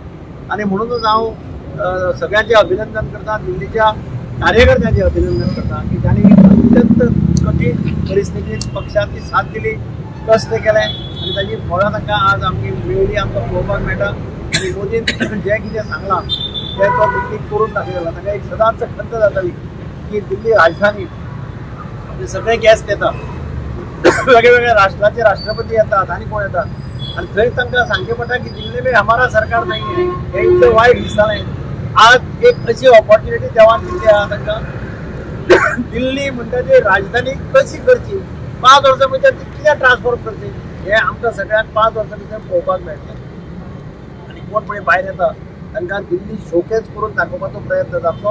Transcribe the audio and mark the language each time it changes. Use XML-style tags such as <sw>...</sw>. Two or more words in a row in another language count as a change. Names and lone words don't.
<kok>आणि म्हणूनच हांव सगळ्यांचे अभिनंदन करता, दिल्लीच्या कार्यकर्त्यांचे अभिनंदन करता की त्यांनी अत्यंत कठीण परिस्थितीत पक्षाची साथ दिली, कष्ट केले आणि ताची फळां तांकां आज आमची मेळ्ळी, आमकां पळोवपाक मेळटा. आणि मोदीन जे कितें सांगलां ते तो दिल्ली करून दाखयला. ताका एक सदांच खंत जाताली की दिल्ली राजधानी सगळे गॅस्ट येतात, वेगवेगळ्या राष्ट्राचे राष्ट्रपती येतात आणि कोण येतात आणि थंय तांकां सांगचें पडटा की</kok> <hi>दिल्ली में हमारा सरकार</hi> <kok>नाही आहे. हे इतलें वायट दिसतालें. आज एक अशी ऑपॉर्च्युनिटी देवान दिल्ली आहा तांकां. दिल्ली म्हणटा ती राजधानी कशी करची, 5 वर्सां भितर ती कित्याक ट्रान्सफॉर्म करची हे आमकां सगळ्यांक 5 वर्सां भितर पळोवपाक मेळटलें. आनी कोण पळय भायर येता तांकां दिल्ली शोकेस करून दाखोवपाचो प्रयत्न जातलो.</kok>